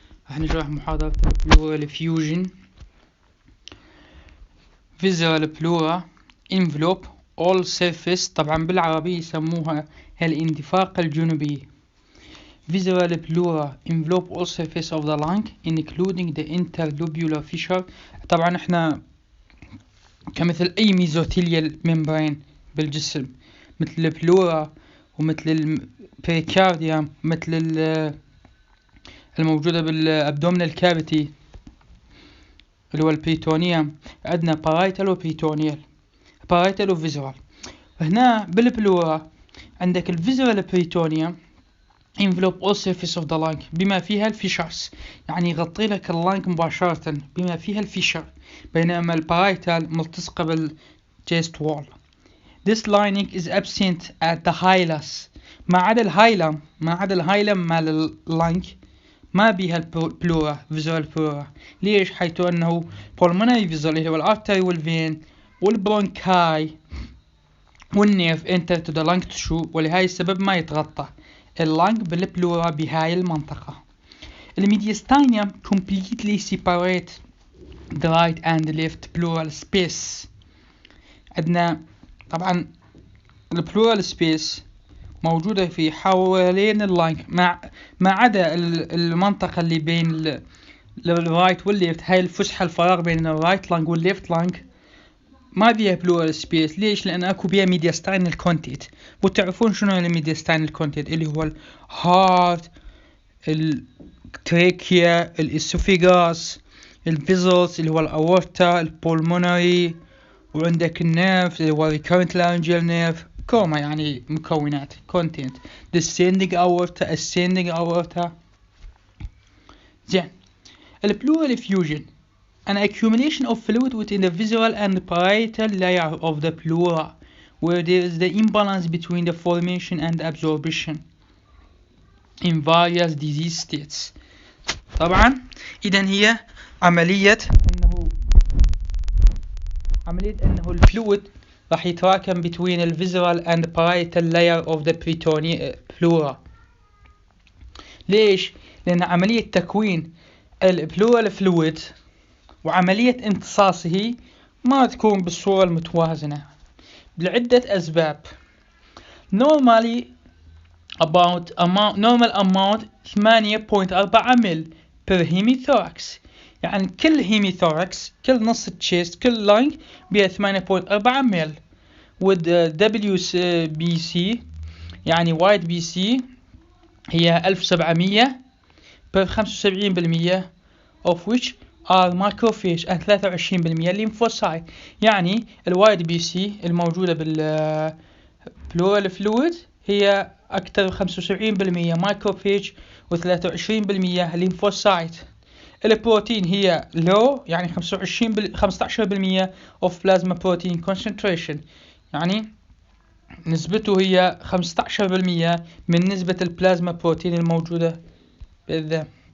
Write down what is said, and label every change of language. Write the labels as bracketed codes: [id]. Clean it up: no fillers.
[ar] راح نشرح محاضرة Pleural effusion. [en] Visceral pleura envelope all surface، [ar] طبعا بالعربي يسموها الاندفاق الجنوبي. [en] Visceral pleura envelope all surface of the lung including the interlobular fissure. [ar] طبعا احنا كمثل اي ميزوثيليال ممبرين بالجسم، مثل البلورا ومثل البريكارديوم، مثل الموجودة بالابدومينال كافيتي اللي هو البريتونيوم. [en] عندنا بارايتال وبريتونيال، بارايتال وفيزرال. [ar] هنا بالبلورا عندك الفيزرال بريتونيوم [en] envelope all surface of the lung [ar] بما فيها الفيشرز، يعني يغطي لك اللانج مباشرة بما فيها الفيشر، بينما البارايتال ملتصقة بالجيست وول. [en] This lining is absent at the hilus، [ar] ما عدا الهايلم مال اللانج ما بيها البلورا فيزرال بلورا. ليش؟ حيث انه pulmonary vessel اللي هو الارتري والفين والبرونكاي والنيرف [en] enter to the lung tissue، [ar] ولهاي السبب ما يتغطى اللانج بالبلورا بهاي المنطقة. [en] الميديستاينيوم completely separate the right and left pleural space. [ar] عندنا طبعا البلورال سبيس موجودة في حوالين اللانج، ما عدا المنطقة اللي بين الرايت والليفت، هاي الفسحة الفراغ بين الرايت لانج والليفت لانج ما بيها بلورال سبيس. ليش؟ لأن أكو بيها ميدياستاينال كونتيت. وتعرفون شنو الميدياستاينال كونتيت؟ اللي هو الهارت، التريكيا، الاسوفيغاس، الفيزلز اللي هو الأورتا، البولمونري، وعندك النيرف اللي هو recurrent laryngeal nerve، كوما يعني مكونات content descending aorta ascending aorta. زين، [en] البلورال effusion an accumulation of fluid within the visceral and parietal layer of the pleura where there is the imbalance between the formation and absorption in various disease states. [ar] طبعا إذن هي عملية أنه الفلويد راح يتراكم [en] between the visceral and parietal layer of the pleura. [ar] ليش؟ لأن عملية تكوين البلورال فلويد وعملية امتصاصه ما تكون بالصورة المتوازنة لعدة أسباب. [en] normal amount [ar] 8.4 مل [en] per hemithorax، [ar] يعني كل هيميثوركس، كل نص تشيست، كل لانج بها 8.4 مل. [en] with WBC [ar] يعني وايد بي سي هي [en] 1700 per 75% of which are macrophage and 23% lymphocyte. [ar] يعني الوايد بي سي الموجودة بالبلورال فلويد هي أكثر 75% مايكروفيج و23% lymphocyte. البروتين هي low يعني 15% [en] of plasma protein concentration، [ar] يعني نسبته هي 15% من نسبة البلازما بروتين الموجودة بالدم.